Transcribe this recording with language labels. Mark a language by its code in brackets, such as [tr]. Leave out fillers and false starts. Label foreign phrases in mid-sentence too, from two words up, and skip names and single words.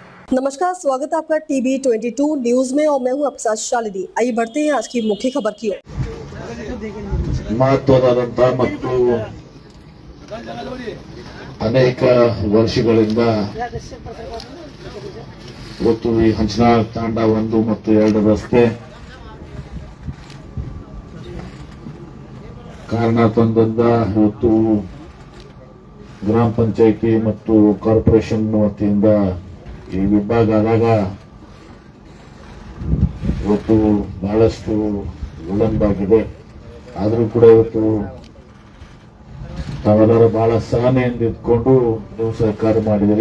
[hi] नमस्कार, स्वागत है आपका टीवी 22 न्यूज में और मैं हूं आपके साथ शालिनी। आइए बढ़ते हैं आज की मुख्य खबर की ओर। [kn] ಮಹತ್ವವಾದಂತಹ ಮತ್ತು ಅನೇಕ ವರ್ಷಗಳಿಂದ ಇವತ್ತು ಈ ಹಂಚನಾಳ್ ತಾಂಡ 1 ಮತ್ತು 2 ರಸ್ತೆ ಕಾರಣ ತಂದಿಂದ ಇವತ್ತು ಗ್ರಾಮ ಪಂಚಾಯಿತಿ ಮತ್ತು ಕಾರ್ಪೊರೇಷನ್ ವತಿಯಿಂದ ಈ ವಿಭಾಗ ಆದಾಗ ಇವತ್ತು ಬಹಳಷ್ಟು ವಿಳಂಬ ಆದರೂ ಕೂಡ ಇವತ್ತು ತಾವೆಲ್ಲರೂ ಬಹಳ ಸಹನೆಯಿಂದ ಇದ್ಕೊಂಡು ನೀವು ಸಹಕಾರ ಮಾಡಿದಿರಿ.